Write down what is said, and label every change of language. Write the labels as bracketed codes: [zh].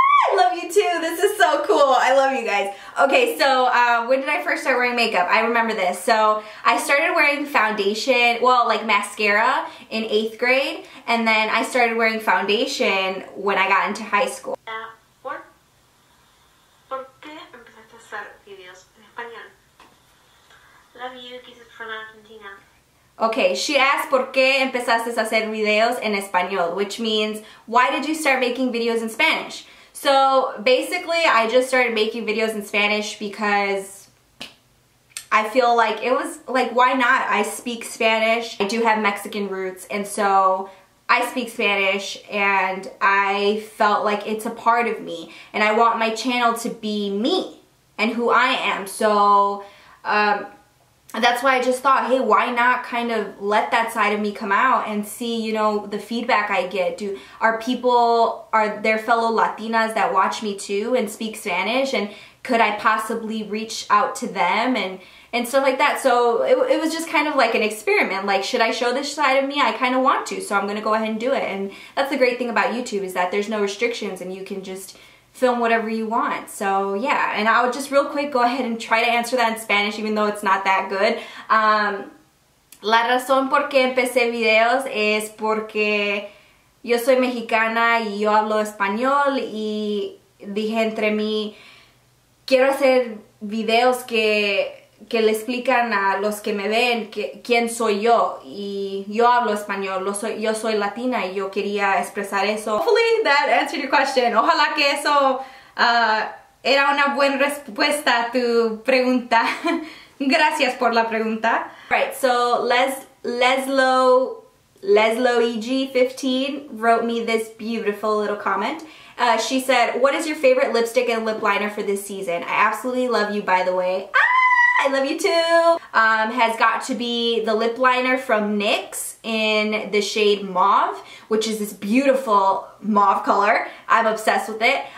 [en] I love you too. This is so cool. I love you guys. Okay, so when did I first start wearing makeup? I remember this. So I started wearing foundation, well, like mascara in 8th grade, and then I started wearing foundation when I got into high school. [es] ¿Por qué empezaste a hacer videos en español? [en] Love you, kisses from Argentina. Okay, she asked, [es] ¿por qué empezaste a hacer videos en español? [en] Which means, why did you start making videos in Spanish? So basically, I just started making videos in Spanish because I feel like it was like, why not? I speak Spanish. I do have Mexican roots, and so I speak Spanish, and I felt like it's a part of me, and I want my channel to be me and who I am. So that's why I just thought, hey, why not kind of let that side of me come out and see, you know, the feedback I get. Are there fellow Latinas that watch me too and speak Spanish, and could I possibly reach out to them and stuff like that? So it was just kind of like an experiment. Like, should I show this side of me? I kind of want to, so I'm going to go ahead and do it. And that's the great thing about YouTube, is that there's no restrictions and you can just film whatever you want. So yeah, and I would just real quick go ahead and try to answer that in Spanish, even though it's not that good. [es] La razón por qué empecé videos es porque yo soy mexicana y yo hablo español, y dije entre mí, quiero hacer videos que le explican a los que me ven quién soy yo, y yo hablo español, yo soy latina y yo quería expresar eso. [en] Hopefully that answered your question. [es] Ojalá que eso era una buena respuesta a tu pregunta. Gracias por la pregunta. [en] Alright, so Leslo EG15 wrote me this beautiful little comment. She said, what is your favorite lipstick and lip liner for this season? I absolutely love you, by the way. I love you too. Has got to be the lip liner from NYX in the shade Mauve, which is this beautiful mauve color. I'm obsessed with it.